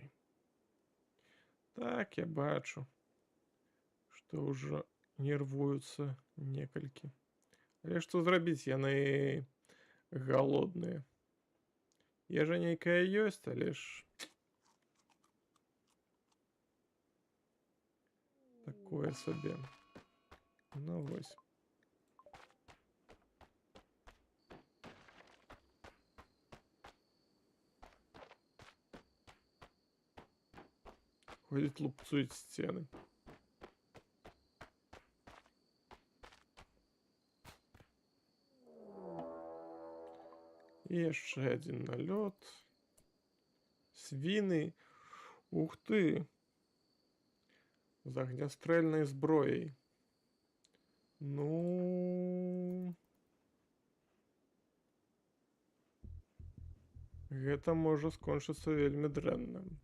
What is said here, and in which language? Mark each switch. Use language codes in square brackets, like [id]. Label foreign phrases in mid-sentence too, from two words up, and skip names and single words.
[be] Так, я бачу, што ўжо нервуюцца некалькі. Але што зрабіць, яны галодныя. Ежа нейкая ёсць, але ж такое сабе. Ну вось. [uk] Ходять, лупцують стіни. [be] І яшчэ один налёт. Свіны. Ух ты! З агнястрэльнай зброяй. Ну... Гэта можа скончыцца вельмі дрэнна.